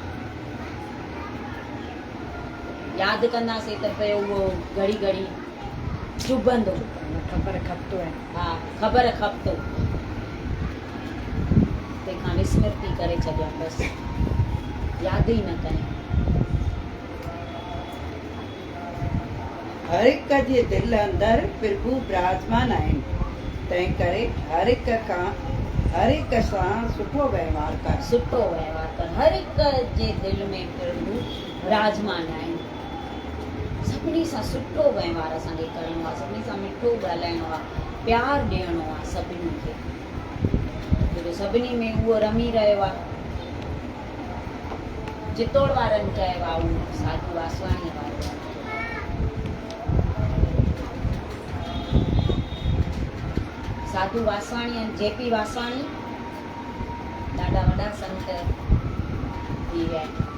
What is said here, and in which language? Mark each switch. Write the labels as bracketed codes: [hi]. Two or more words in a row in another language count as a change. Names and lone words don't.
[sd] यादि कंदासीं त पियो उहो घड़ी घड़ी चुभंदो, ख़बर खपतो आहे। हा ख़बर खपतो, तंहिंखां विस्मृति करे छॾियो बसि, यादि ई न कयूं। हर हिक जे दिलि अंदरि प्रभु विराजमान आहिनि, तंहिं करे हर हिक सां सुठो वहिंवार कर। सुठो वहिंवार कर, हर हिक जे दिलि में प्रभु विराजमान आहिनि। सभिनी सां सुठो वहिंवार असांखे करिणो आहे, सभिनी सां मिठो ॻाल्हाइणो आहे, प्यारु ॾियणो आहे सभिनी खे, छोजो सभिनी में उहो रमी रहियो आहे। चितौड़ वारनि चयो आहे, उहो साधू वासवाणीअ वारो साधू वासवाणी ऐं जेपी वासवाणी ॾाढा वॾा संत थी विया आहिनि।